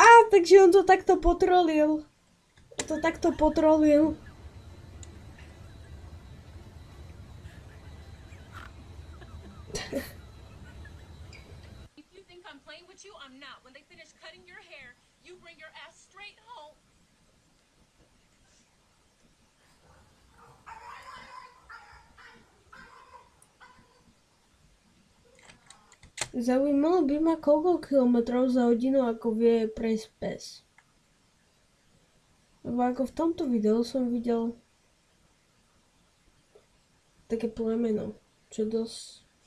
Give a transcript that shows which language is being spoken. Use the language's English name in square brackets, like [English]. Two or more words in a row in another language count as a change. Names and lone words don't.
[Slovak] takže on to takto potrolil. To takto potrolil. [English] If you think I'm playing with you, I'm not. When they finish cutting your hair, you bring your ass straight home. [Slovak] Zaujímalo by ma, koľko kilometrov za hodinu ako vie prejsť pes. Lebo ako v tomto videu som videl také plemeno, čo dosť...